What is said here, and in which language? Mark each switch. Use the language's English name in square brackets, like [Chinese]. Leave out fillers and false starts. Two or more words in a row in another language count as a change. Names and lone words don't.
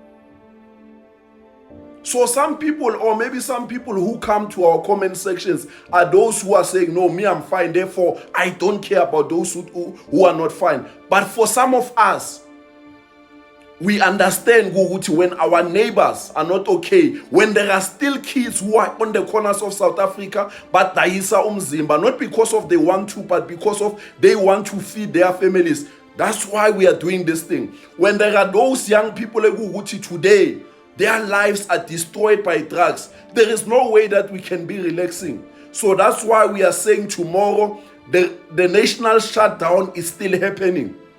[English] So some people, or maybe some people who come to our comment sections are those who are saying, no, me, I'm fine. Therefore, I don't care about those who are not fine. But for some of us, we understand, Guguti, when our neighbors are not okay, when there are still kids who are on the corners of South Africa, but [Zulu] daisa umzimba, [English] not because of they want to, but because of they want to feed their families. That's why we are doing this thing. When there are those young people, Guguti, today, their lives are destroyed by drugs. There is no way that we can be relaxing. So that's why we are saying tomorrow the national shutdown is still happening.